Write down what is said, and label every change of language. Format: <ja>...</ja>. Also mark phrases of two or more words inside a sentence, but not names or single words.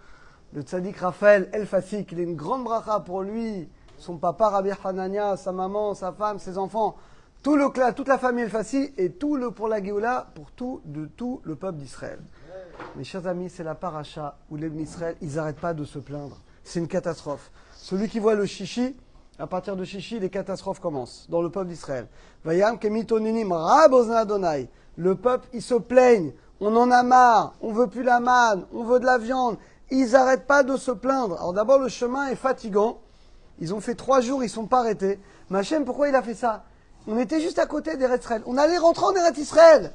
<fr>Le tzaddik Raphaël El-Fassi, il est une grande bracha pour lui, son papa Rabbi Hanania, sa maman, sa femme, ses enfants, tout le clan, toute la famille El-Fassi et pour la Géoula, pour tout le peuple d'Israël. Mes chers amis, c'est la paracha où les Israël, ils n'arrêtent pas de se plaindre. C'est une catastrophe. Celui qui voit le chichi, à partir de chichi, les catastrophes commencent dans le peuple d'Israël. Vayam kemitoninim rabozna Adonai. Le peuple, ils se plaignent. On en a marre. On veut plus la manne. On veut de la viande. Ils n'arrêtent pas de se plaindre. Alors d'abord, le chemin est fatigant. Ils ont fait 3 jours, ils ne sont pas arrêtés. Machem, pourquoi il a fait ça? On était juste à côté d'Eretz Israël. On allait rentrer en Eretz Israël.</fr>